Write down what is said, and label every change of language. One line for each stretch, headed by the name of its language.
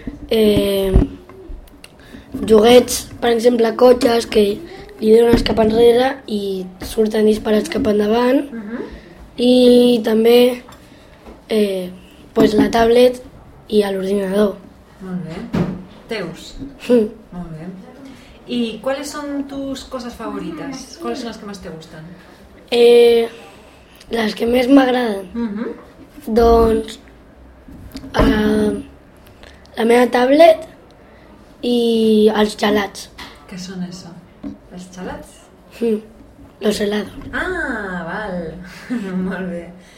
Catalan: Juguets, per exemple, cotxes que li dones cap enrere i surten disparats cap endavant. I també pues la tablet i l'ordinador. Molt bé. Teus. Molt bé.
Spanish: ¿Y cuáles son tus cosas favoritas? ¿Cuáles son las que más te gustan? Las que más me agradan.
Catalan: Doncs, la meva tablet i els gelats. ¿Què són això? ¿Els gelats?
Spanish: Los helados.
Catalan: Ah, val. Molt bé.